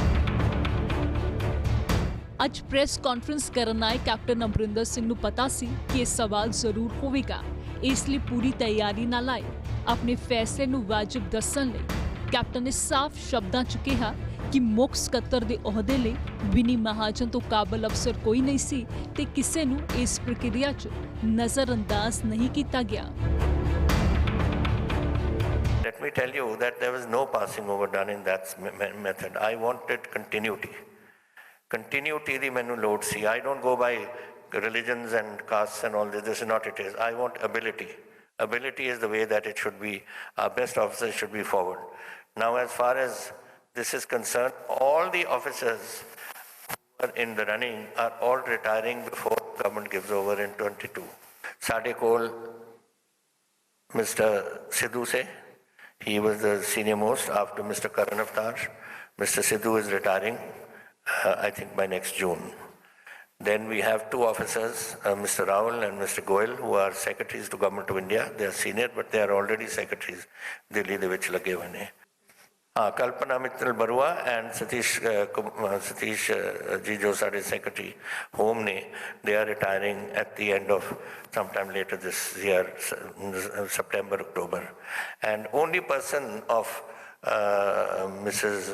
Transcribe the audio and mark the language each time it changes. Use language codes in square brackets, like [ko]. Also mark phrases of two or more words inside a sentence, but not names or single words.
[pa] ਅੱਜ ਪ੍ਰੈਸ ਕਾਨਫਰੰਸ ਕਰਨ ਆਏ ਕੈਪਟਨ ਅਮਰਿੰਦਰ ਸਿੰਘ ਨੂੰ ਪਤਾ ਸੀ ਕਿ ਇਹ ਸਵਾਲ ਜ਼ਰੂਰ ਹੋਵੇਗਾ, ਇਸ ਲਈ ਪੂਰੀ ਤਿਆਰੀ ਨਾਲ ਆਏ। ਆਪਣੇ ਫੈਸਲੇ ਨੂੰ ਵਾਜਬ ਦੱਸਣ ਲਈ ਕੈਪਟਨ ਨੇ ਸਾਫ਼ ਸ਼ਬਦਾਂ 'ਚ ਕਿਹਾ ਕਿ ਮੁੱਖ ਸਕੱਤਰ ਦੇ ਅਹੁਦੇ ਲਈ ਵਿਨੀ ਮਹਾਜਨ ਤੋਂ ਕਾਬਲ ਅਫਸਰ ਕੋਈ ਨਹੀਂ ਸੀ ਤੇ ਕਿਸੇ ਨੂੰ ਇਸ ਪ੍ਰਕਿਰਿਆ 'ਚ ਨਜ਼ਰਅੰਦਾਜ਼ ਨਹੀਂ ਕੀਤਾ ਗਿਆ। [en] Let me tell you that there was no passing over done in that method. I wanted continuity. [pa] Continuity ਦੀ ਮੈਨੂੰ ਲੋੜ ਸੀ। [en] I don't go by religions and castes and all this. This is not it is. I want ability. Ability is the way that it should be. Our best officers should be forward. Now, as far as this is concerned, all the officers who are in the running are all retiring before government gives over in 22. [pa] ਸਾਡੇ ਕੋਲ Mr. [en] Sidhu se, he was the senior most after Mr. Karan Avtar. Mr. Sidhu is retiring, I think by next June. Then we have two officers, Mr. Raul and Mr. Goyal, who are secretaries to Government of India. They are senior, but they are already secretaries. [pa] ਦਿੱਲੀ ਦੇ ਵਿੱਚ ਲੱਗੇ ਹੋਏ ਨੇ. [en] Kalpana Mittal Barua and Satish ji, [pa] ਜੋ ਸਾਡੇ ਸੈਕਟਰੀ ਹੋਮ ਨੇ, [en] they are retiring at the end of sometime later this year, September, October. And only person of Mrs.